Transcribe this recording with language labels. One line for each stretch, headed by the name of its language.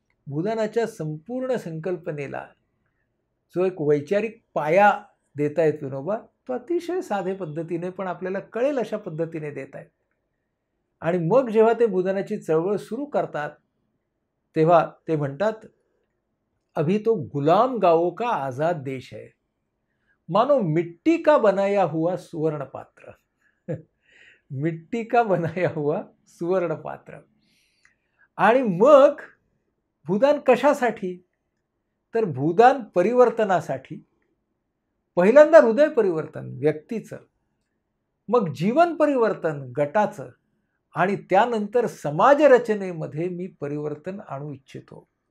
Marathi: भूदानाच्या संपूर्ण संकल्पनेला जो एक वैचारिक पाया देत आहेत विनोबा, तो अतिशय साधे पद्धतीने पण आपल्याला कळेल अशा पद्धतीने देत आहेत. आणि मग जेव्हा ते भूदानाची चळवळ सुरू करतात तेव्हा ते म्हणतात,
Hindi: अभी तो गुलाम गावों का आजाद देश है, मानो मिट्टी का बनाया हुआ सुवर्ण पात्र. मिट्टी का बनाया हुआ सुवर्ण पात्र.
Marathi: आणि मग भूदान कशासाठी? तर भूदान परिवर्तनासाठी. पहिल्यांदा हृदय परिवर्तन व्यक्तीचं, मग जीवन परिवर्तन गटाचं आणि त्यानंतर समाज रचनेमध्ये मी परिवर्तन आणू इच्छितो.